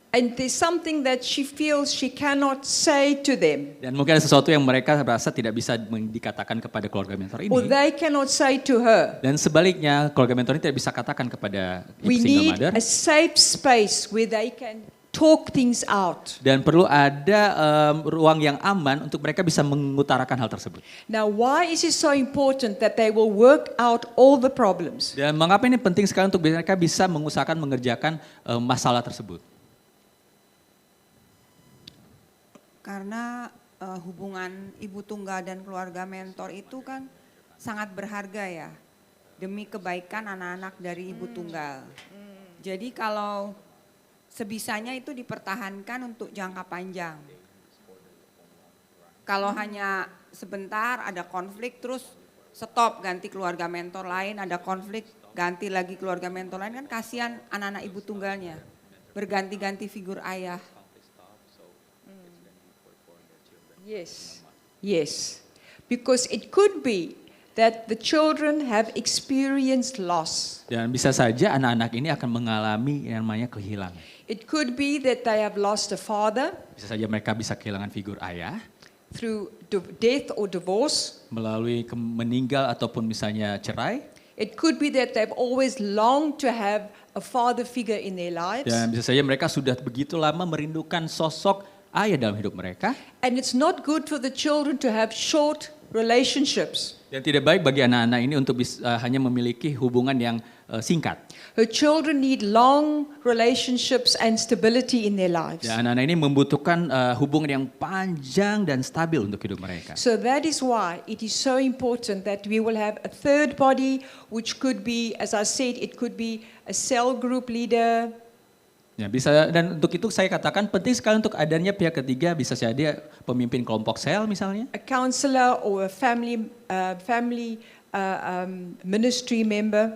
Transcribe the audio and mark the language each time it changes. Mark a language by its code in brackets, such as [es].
[en] and there's something that she feels she cannot say to them, [id] dan mungkin ada sesuatu yang mereka rasa tidak bisa dikatakan kepada keluarga mentor [en] or [id] ini, [en] they cannot say to her, [id] dan sebaliknya keluarga mentor ini tidak bisa katakan kepada [en] we single need mother, a safe space where they can talk things out. [id] dan perlu ada ruang yang aman untuk mereka bisa mengutarakan hal tersebut. [en] Now, why is it so important that they will work out all the problems? [id] Dan mengapa ini penting sekali untuk mereka bisa mengusahakan mengerjakan masalah tersebut? Karena hubungan ibu tunggal dan keluarga mentor itu kan sangat berharga ya, demi kebaikan anak-anak dari ibu tunggal. Jadi kalau sebisanya itu dipertahankan untuk jangka panjang. Kalau hanya sebentar ada konflik terus stop ganti keluarga mentor lain, ada konflik ganti lagi keluarga mentor lain, kan kasihan anak-anak ibu tunggalnya. Berganti-ganti figur ayah. [en] Yes, yes. Because it could be that the children have experienced loss. [id] Dan bisa saja anak-anak ini akan mengalami yang namanya kehilangan. [en] It could be that they have lost a father [id] Bisa saja mereka bisa kehilangan figur ayah [en] through death or divorce. [id] melalui meninggal ataupun misalnya cerai. [en] It could be that they've always longed to have a father figure in their lives. [id] Dan bisa saja mereka sudah begitu lama merindukan sosok ayah dalam hidup mereka. [en] And it's not good for the children to have short relationships. [id] Dan tidak baik bagi anak-anak ini untuk hanya memiliki hubungan yang singkat. [en] Her children need long relationships and stability in their lives. [id] Dan anak-anak ini membutuhkan hubungan yang panjang dan stabil untuk hidup mereka. [en] So that is why it is so important that we will have a third body, which could be, as I said, it could be a cell group leader. [id] Ya, bisa, dan untuk itu saya katakan penting sekali untuk adanya pihak ketiga, bisa saja pemimpin kelompok sel misalnya, [en] A counselor or a family ministry member.